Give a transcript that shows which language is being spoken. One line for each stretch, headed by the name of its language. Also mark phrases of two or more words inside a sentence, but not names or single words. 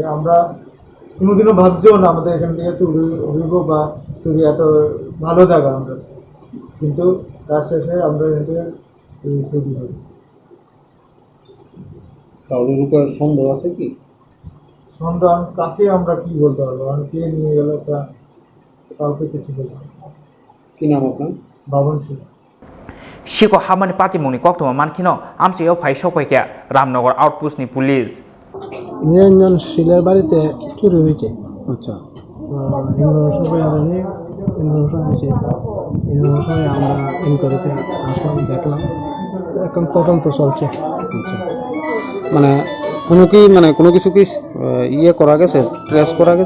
Bangla: আমরা কোনোদিনও ভাবছিও না আমাদের এখান থেকে চুরি হইব বা চুরি, এত ভালো জায়গা আমরা, কিন্তু রাত শেষে আমরা এখান থেকে চুরি হই। কারোর উপর সন্দেহ আছে কি? সন্দেহ কাকে আমরা কি বলতে পারবো, আমি কে নিয়ে গেল তা কাউকে কিছু বলবো। কি নাম আপনার? বাবন সিং।
Kok Borok: shiko hamani patimoni koktoma mankino amsayo phai sokpaike Ramnagar outpost ni police
Bangla: নিরঞ্জন শিলের বাড়িতে চুরি হয়েছে। আচ্ছা, সবাই জানি, ইনফরমেশন দিয়েছে, ইনফরমেশনে আমরা ইনকোয়ারিতে আসলাম, দেখলাম, এখন তদন্ত চলছে। আচ্ছা, মানে কোনো কিছু কি ইয়ে করা গেছে, ট্রেস করা গেছে?